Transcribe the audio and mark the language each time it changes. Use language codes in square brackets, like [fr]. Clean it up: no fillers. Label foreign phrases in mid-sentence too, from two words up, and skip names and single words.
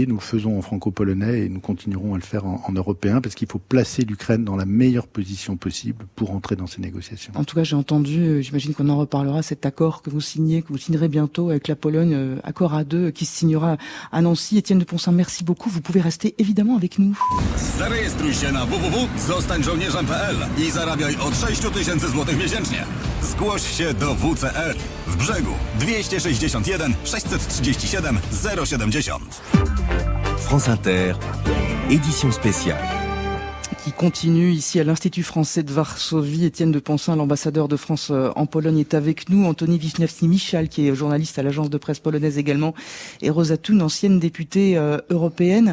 [fr] Nous le faisons en franco-polonais et nous continuerons à le faire en européen, parce qu'il faut placer l'Ukraine dans la meilleure position possible pour entrer dans ces négociations. En tout cas, j'ai entendu, j'imagine qu'on en reparlera, cet accord que vous signerez bientôt avec la Pologne, accord à deux, qui se signera à Nancy. Étienne de Poncin, merci beaucoup. Vous pouvez rester évidemment avec nous. [pl] Zarejestruj się na www.zostańżołnierzem.pl i zarabiaj od 6 000 złotych miesięcznie. Zgłoś się do WCR w Brzegu 261 637 070. [fr] France Inter, édition spéciale. qui continue ici à l'Institut français de Varsovie. Étienne de Poncin, l'ambassadeur de France en Pologne, est avec nous. Anthony Wisniewski-Michal, qui est journaliste à l'agence de presse polonaise également, et Rosa Thun, ancienne députée européenne.